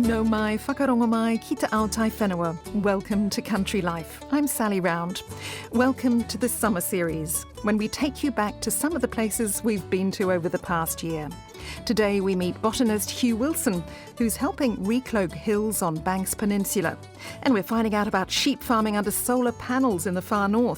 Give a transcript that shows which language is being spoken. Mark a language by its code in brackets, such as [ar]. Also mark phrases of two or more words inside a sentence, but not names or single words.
[mi] mai, whakarongo mai, ki te ao tai whenua. [en] Welcome to Country Life. I'm Sally Round. Welcome to the summer series, when we take you back to some of the places we've been to over the past year. Today we meet botanist Hugh Wilson, who's helping recloak hills on Banks Peninsula. And we're finding out about sheep farming under solar panels in the far north.